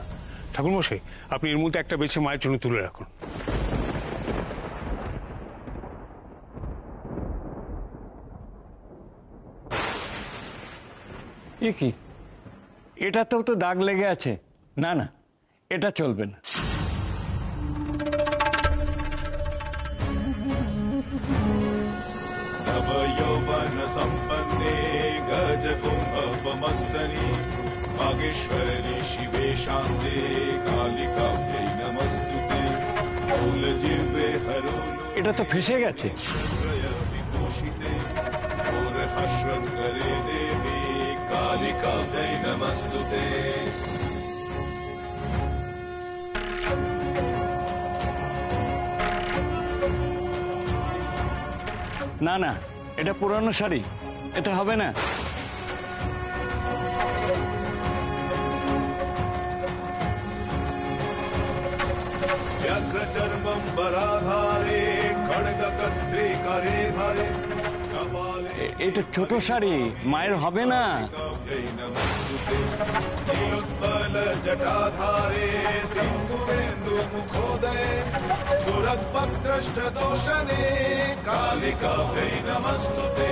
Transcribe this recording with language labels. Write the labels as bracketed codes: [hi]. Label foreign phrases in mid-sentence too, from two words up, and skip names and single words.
[bn] ঠাকুরমশাই, আপনি এর মধ্যে একটা বেছে মায়ের জন্য তুলে রাখুন। এ কি? এটাতেও তো দাগ লেগে আছে। না না, এটা চলবে না। [sa] नव यौवन संपन्ने गज कुंभमस्तनि वागीश्वरी शिवे शान्ते कालिकाव्यै नमस्तुते मूलजिह्वे हरो [bn] এটা তো ফেসে গেছে। [sa] विभूषिते घोरहश्वत्करे देवी कालिकाव्यै नमस्तुते। [bn] না না, এটা পুরানো শাড়ি, এটা হবে না। [sa] व्याघ्रचर्मं वराधारे खड्गकर्त्री करे धारे कपाले [bn] এটা ছোট শাড়ি, मायर হবে না। [sa] काव्यै नमस्तुते। नीलोत्पल जटाधारे सिन्दूरेन्दु मुखोदये सुरद्भक्त्रष्टदोषणे कालिकाव्यै नमस्तुते।